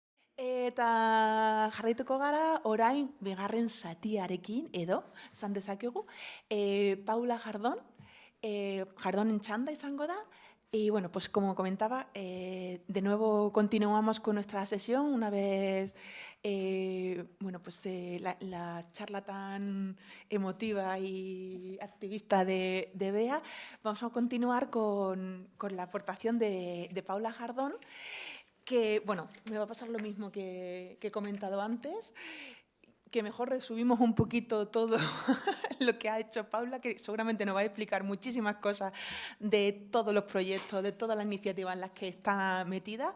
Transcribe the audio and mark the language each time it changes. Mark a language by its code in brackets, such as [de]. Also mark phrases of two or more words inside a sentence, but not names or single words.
[eu] Eta jarraituko gara orain bigarren zatiarekin edo, esan dezakegu, Paula Jardón, Jardonen txanda izango da. [es] Y bueno, pues como comentaba, de nuevo continuamos con nuestra sesión una vez, bueno, pues la charla tan emotiva y activista de Bea. Vamos a continuar con la aportación de Paula Jardón, que, bueno, me va a pasar lo mismo que he comentado antes, que mejor resumimos un poquito todo lo que ha hecho Paula, que seguramente nos va a explicar muchísimas cosas de todos los proyectos, de todas las iniciativas en las que está metida.